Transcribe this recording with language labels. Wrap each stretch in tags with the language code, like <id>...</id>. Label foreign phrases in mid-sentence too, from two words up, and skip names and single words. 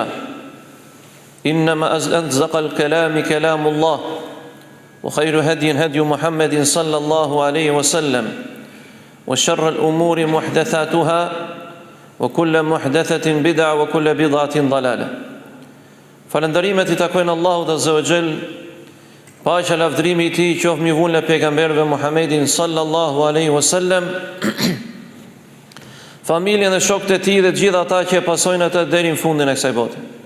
<ar>إنما أصدق الكلام كلام الله وخير هدي هدي محمد صلى الله عليه وسلم وشر الأمور محدثاتها وكل محدثة بدعة وكل بدعة ضلالة.</ar> <sq>Falëndërimet I takojnë Allahut</sq> <ar>عز وجل,</ar> <sq>paqja lavdërimi I Tij qoftë mbi vullën e pejgamberëve Muhammedin</sq> <ar>صلى الله عليه وسلم,</ar> <sq>familjen dhe shokët e tij dhe të gjithë ata që e pasojnë atë deri në fundin e kësaj bote.</sq>